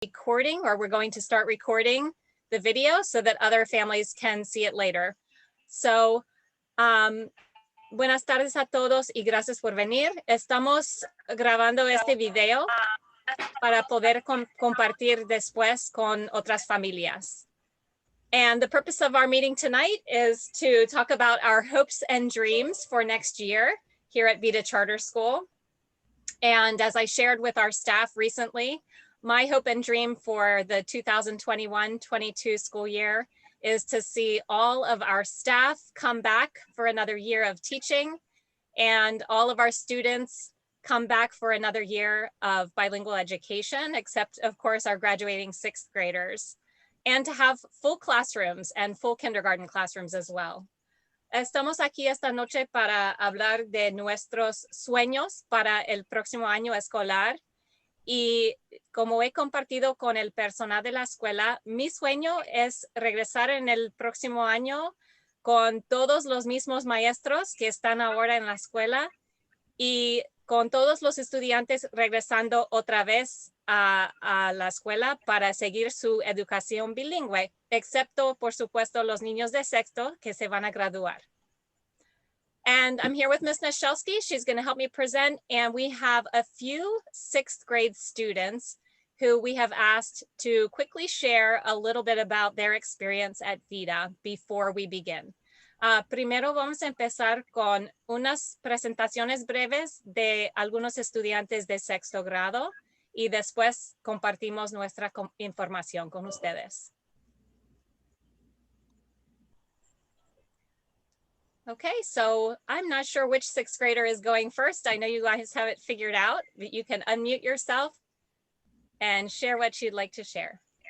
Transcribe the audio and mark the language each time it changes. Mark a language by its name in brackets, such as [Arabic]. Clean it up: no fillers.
[English] recording, or we're going to start recording the video so that other families can see it later. [Spanish] So, buenas tardes a todos y gracias por venir. Estamos grabando este video para poder compartir después con otras familias. [English] And the purpose of our meeting tonight is to talk about our hopes and dreams for next year here at Vida Charter School. And as I shared with our staff recently, my hope and dream for the 2021-22 school year is to see all of our staff come back for another year of teaching and all of our students come back for another year of bilingual education, except of course our graduating sixth graders, and to have full classrooms and full kindergarten classrooms as well. [Spanish] Estamos aquí esta noche para hablar de nuestros sueños para el próximo año escolar. Y como he compartido con el personal de la escuela, mi sueño es regresar en el próximo año con todos los mismos maestros que están ahora en la escuela y con todos los estudiantes regresando otra vez a la escuela para seguir su educación bilingüe, excepto, por supuesto, los niños de sexto que se van a graduar. [English] And I'm here with Ms. Nashelsky. She's going to help me present. And we have a few sixth grade students who we have asked to quickly share a little bit about their experience at Vida before we begin. [Spanish] Primero vamos a empezar con unas presentaciones breves de algunos estudiantes de sexto grado y después compartimos nuestra información con ustedes. [English] Okay, so I'm not sure which sixth grader is going first. I know you guys have it figured out, but you can unmute yourself and share what you'd like to share.